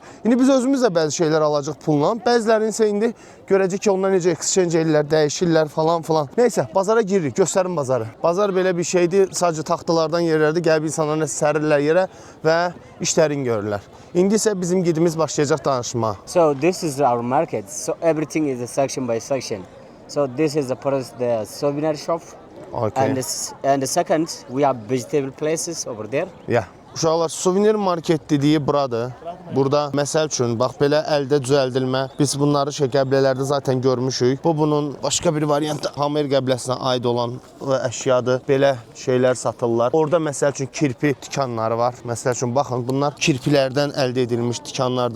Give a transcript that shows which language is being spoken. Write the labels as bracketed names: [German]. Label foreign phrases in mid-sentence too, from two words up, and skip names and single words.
[Azerbaijani] İndi biz özümüz də bəzi şeylər alacaq pulla, bəzilərini isə indi görəcək ki, onlar necə exchange eləyirlər, dəyişirlər falan filan. Neysə, bazara giririk, göstərin bazarı. Bazar belə bir şeydir, sadəcə taxtalardan yerlərdir, gəlib insanlar nəsə sərirlər yerə və işlərini görürlər. İndi isə bizim gidimiz başlayacaq danışma. [English] So this is our market. So everything is a section by section. So this is the souvenir shop. Okay. And the second, we have vegetable places over there. Yeah. [Azerbaijani] Uşaqlar, [English] souvenir market [Azerbaijani] dediyi buradır. Burada, məsəl üçün, bax, belə əldə düzəldilmə. Biz bunları qəbilələrdə zaten görmüşük. Bu, bunun başqa bir variantı Hamer qəbiləsinə aid olan əşyadır. Belə şeylər satırlar. Orada, məsəl üçün, kirpi tikanları var. Məsəl üçün, baxın, bunlar kirpilərdən əldə edilmiş tikanlardır.